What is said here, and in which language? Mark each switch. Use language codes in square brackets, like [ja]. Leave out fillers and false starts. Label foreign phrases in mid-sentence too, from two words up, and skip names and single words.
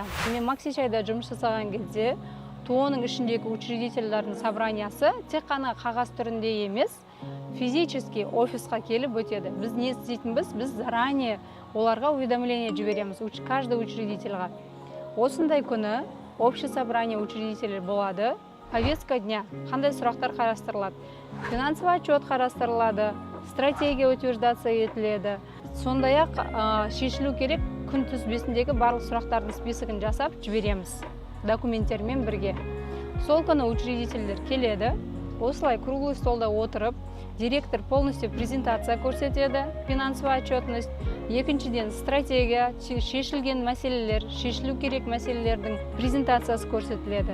[kk] Мен Максичайда жұмыс жасаған кезде ТО-ның ішіндегі учредительдердің собраниясы тек қана қағаз түрінде емес, физически офисқа келіп өтеді. Біз не істейтінбіз? Біз заранее оларға уведомление жібереміз, [ru] каждый учредительға. [kk] Осындай күні [ru] общее собрание учредителей [kk] болады. [ru] Повестка дня, [kk] қандай сұрақтар қарастырылады. [ru] Финансовый отчет [kk] қарастырылады, стратегия утверждация етіледі. Сондай-ақ шешілу керек күн тізбесіндегі барлық сұрақтардың списогын жасап жібереміз документтермен бірге. Сол күні учредительдер келеді, осылай [ru] круглый столда [kk] отырып, директор полностью презентация көрсетеді, [ru] финансовый отчетность, [kk] екіншіден стратегия, шешілген мәселелер, шешілу керек мәселелердің презентациясы көрсетіледі.